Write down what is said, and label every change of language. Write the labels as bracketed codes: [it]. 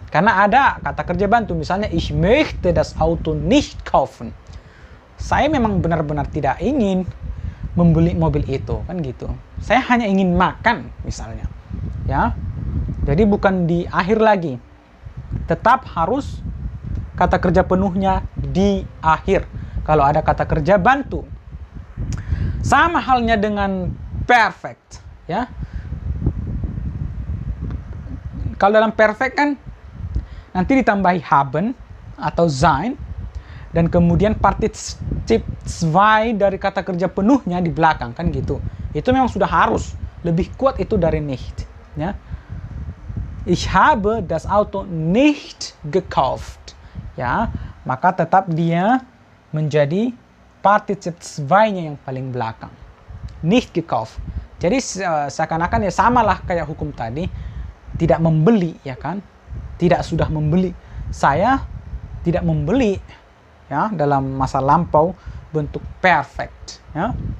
[id] Karena ada kata kerja bantu, misalnya [de] ich möchte das Auto nicht kaufen. [id] Saya memang benar-benar tidak ingin membeli mobil itu, kan gitu. Saya hanya ingin makan, misalnya, ya. Jadi bukan di akhir lagi, tetap harus kata kerja penuhnya di akhir kalau ada kata kerja bantu. Sama halnya dengan perfect, ya. Kalau dalam perfect kan nanti ditambahi haben atau sein, dan kemudian partizip zwei dari kata kerja penuhnya di belakang, kan gitu. Itu memang sudah harus, lebih kuat itu dari nicht, ya. [de] Ich habe das Auto nicht gekauft, ya. [id] Maka tetap dia menjadi partizip zwei-nya yang paling belakang. [de] Nicht gekauft. [id] Jadi seakan-akan ya samalah kayak hukum tadi, tidak membeli, ya kan? Tidak sudah membeli. Saya tidak membeli, ya, dalam masa lampau bentuk perfect, ya.